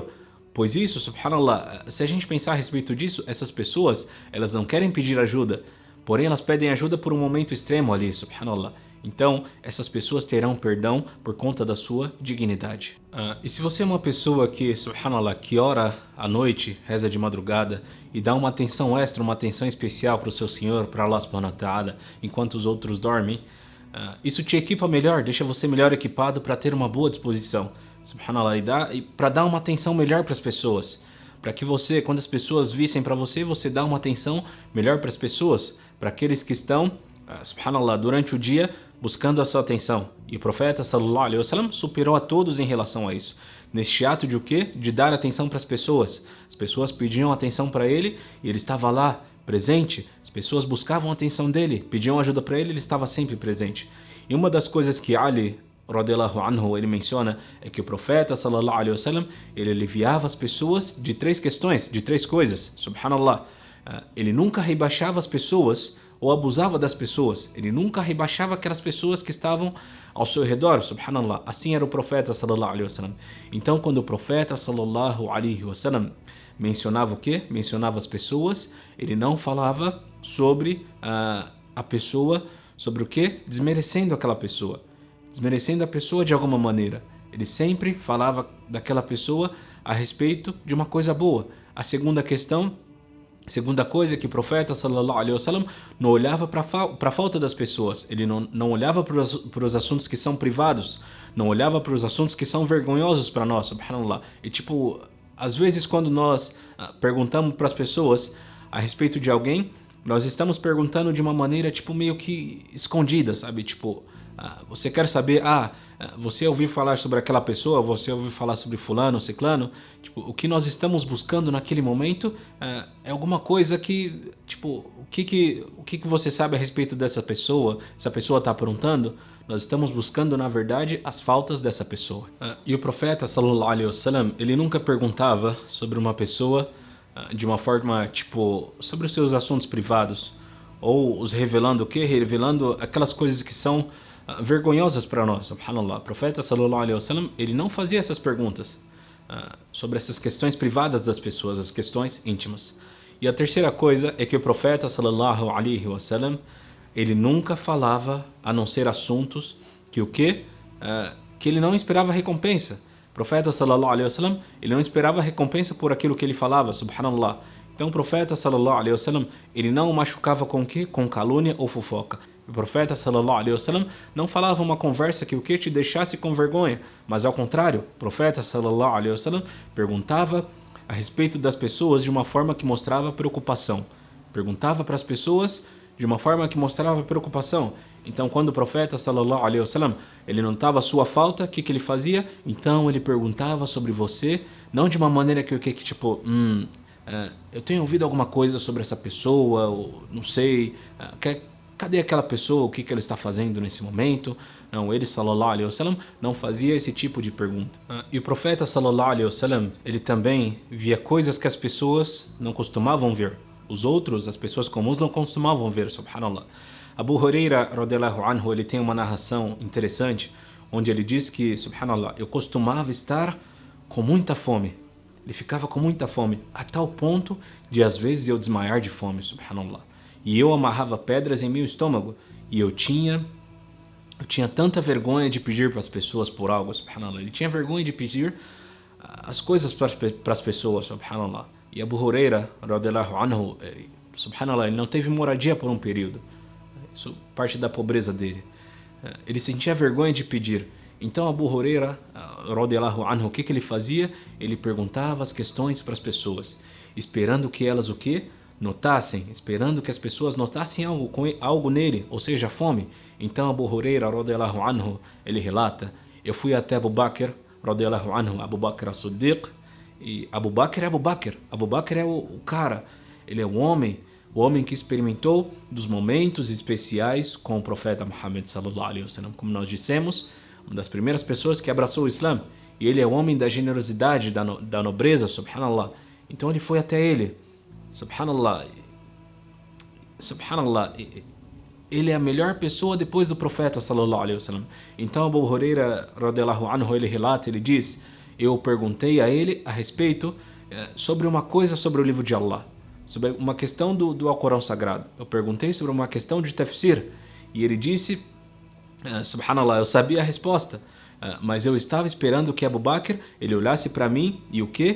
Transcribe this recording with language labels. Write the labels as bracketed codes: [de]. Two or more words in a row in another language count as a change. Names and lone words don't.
[pt] Pois isso, subhanallah, se a gente pensar a respeito disso, essas pessoas, elas não querem pedir ajuda, porém elas pedem ajuda por um momento extremo ali, subhanallah. Então, essas pessoas terão perdão por conta da sua dignidade. E se você é uma pessoa que, subhanallah, que ora à noite, reza de madrugada e dá uma atenção extra, uma atenção especial para o seu Senhor, para Allah [ar] سبحانه وتعالى, [pt] enquanto os outros dormem, isso te equipa melhor, deixa você melhor equipado para ter uma boa disposição, subhanallah, e para dar uma atenção melhor para as pessoas. Para que você, quando as pessoas vissem para você, você dá uma atenção melhor para as pessoas, para aqueles que estão, subhanallah, durante o dia buscando a sua atenção. E o profeta [ar] صلى الله عليه وسلم [pt] superou a todos em relação a isso. Neste ato de o quê? De dar atenção para as pessoas. As pessoas pediam atenção para ele e ele estava lá, presente. As pessoas buscavam a atenção dele, pediam ajuda para ele, ele estava sempre presente. E uma das coisas que Ali [ar] رضي الله عنه, [pt] ele menciona é que o profeta [ar] صلى الله عليه وسلم, [pt] ele aliviava as pessoas de três questões, de três coisas. Subhanallah. Ele nunca rebaixava as pessoas ou abusava das pessoas. Ele nunca rebaixava aquelas pessoas que estavam ao seu redor, subhanallah. Assim era o profeta [ar] صلى الله عليه وسلم. [pt] Então, quando o profeta [ar] صلى الله عليه وسلم [pt] mencionava o quê? Mencionava as pessoas, ele não falava sobre a pessoa, sobre o quê? Desmerecendo aquela pessoa. Desmerecendo a pessoa de alguma maneira. Ele sempre falava daquela pessoa a respeito de uma coisa boa. A segunda coisa é que o profeta [ar] صلى الله عليه وسلم [pt] não olhava para a falta das pessoas, ele não olhava para os assuntos que são privados, não olhava para os assuntos que são vergonhosos para nós, subhanallah. E tipo, às vezes quando nós perguntamos para as pessoas a respeito de alguém, nós estamos perguntando de uma maneira tipo meio que escondida, sabe? Tipo, você quer saber, você ouviu falar sobre aquela pessoa, você ouviu falar sobre fulano, ciclano, tipo, o que nós estamos buscando naquele momento é alguma coisa que, tipo, o que você sabe a respeito dessa pessoa, essa pessoa está aprontando, nós estamos buscando, na verdade, as faltas dessa pessoa. E o profeta, [ar] صلى الله عليه وسلم, [pt] ele nunca perguntava sobre uma pessoa de uma forma, tipo, sobre os seus assuntos privados, ou os revelando o quê? Revelando aquelas coisas que são vergonhosas para nós, subhanallah. O profeta [ar] صلى الله عليه وسلم, [pt] ele não fazia essas perguntas sobre essas questões privadas das pessoas, as questões íntimas. E a terceira coisa é que o profeta [ar] صلى الله عليه وسلم, [pt] ele nunca falava a não ser assuntos que o quê? Que ele não esperava recompensa. O profeta [ar] صلى الله عليه وسلم, [pt] ele não esperava recompensa por aquilo que ele falava, subhanallah. Então o profeta [ar] صلى الله عليه وسلم, [pt] ele não o machucava com o quê? Com calúnia ou fofoca. O profeta [ar] صلى الله عليه وسلم [pt] não falava uma conversa que o que te deixasse com vergonha, mas ao contrário, o profeta [ar] صلى الله عليه وسلم [pt] perguntava a respeito das pessoas de uma forma que mostrava preocupação. Perguntava para as pessoas de uma forma que mostrava preocupação. Então, quando o profeta [ar] صلى الله عليه وسلم, [pt] ele notava a sua falta, o que ele fazia? Então ele perguntava sobre você, não de uma maneira que tipo, eu tenho ouvido alguma coisa sobre essa pessoa, ou não sei, cadê aquela pessoa, o que ela está fazendo nesse momento? Não, ele [ar] صلى الله عليه وسلم [pt] não fazia esse tipo de pergunta. E o profeta [ar] صلى الله عليه وسلم, [pt] ele também via coisas que as pessoas não costumavam ver. Os outros, as pessoas comuns, não costumavam ver, subhanallah. Abu Huraira, [ar] رضي الله عنه, [pt] ele tem uma narração interessante, onde ele diz que, subhanallah, eu costumava estar com muita fome. Ele ficava com muita fome, a tal ponto de às vezes eu desmaiar de fome, subhanallah. E eu amarrava pedras em meu estômago, e eu tinha tanta vergonha de pedir para as pessoas por algo, subhanallah. Ele tinha vergonha de pedir as coisas para as pessoas, subhanallah. E Abu Huraira, [ar] رضي الله عنه, [pt] subhanallah, ele não teve moradia por um período. Isso parte da pobreza dele. Ele sentia vergonha de pedir. Então Abu Huraira, [ar] رضي الله عنه, [pt] o que ele fazia? Ele perguntava as questões para as pessoas, esperando que elas o quê? Notassem, esperando que as pessoas notassem algo nele, ou seja, fome. Então Abu Huraira, [ar] رضي الله عنه, [pt] ele relata: eu fui até Abu Bakr, [ar] رضي الله عنه, [pt] Abu Bakr as-Siddiq, e Abu Bakr é Abu Bakr. Abu Bakr é o cara, ele é o homem que experimentou dos momentos especiais com o profeta Muhammad [ar] صلى الله عليه وسلم. [pt] Como nós dissemos, uma das primeiras pessoas que abraçou o Islã, e ele é o homem da generosidade, da nobreza, subhanallah. Então ele foi até ele, subhanallah, ele é a melhor pessoa depois do profeta [ar] صلى الله عليه وسلم. [pt] Então Abu Huraira, [ar] رضي الله عنه, [pt] ele relata, ele diz: eu perguntei a ele a respeito sobre uma coisa sobre o livro de Allah, sobre uma questão do Alcorão Sagrado. Eu perguntei sobre uma questão de tafsir, e ele disse, subhanallah, eu sabia a resposta, mas eu estava esperando que Abu Bakr, ele olhasse para mim e o quê?